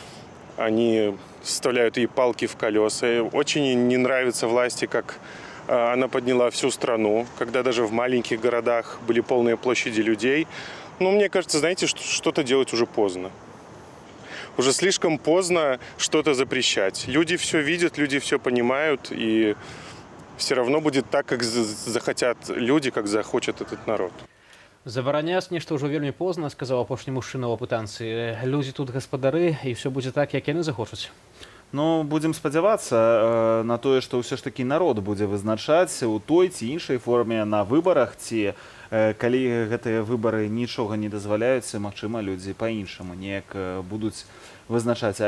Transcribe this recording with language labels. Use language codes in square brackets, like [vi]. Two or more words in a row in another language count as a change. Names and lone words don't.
[ru] Они вставляют ей палки в колеса. Очень не нравится власти, как она подняла всю страну, когда даже в маленьких городах были полные площади людей. Но мне кажется, знаете, что-то делать уже поздно. Уже слишком поздно что-то запрещать. Люди все видят, люди все понимают, и все равно будет так, как захотят люди, как захочет этот народ. [be] Забараняць нешта ўжо вельмі позна, сказаў апошні мужчына ў апытанцы. Людзі тут гаспадары, і ўсё будзе так, як яны захочуць. Ну, будзем спадзявацца на тое, што ўсё ж такі народ будзе вызначаць у той ці іншай форме на выбарах, ці калі гэтыя выбары нічога не дазваляюць, магчыма, людзі па-іншаму неяк будуць вызначаць.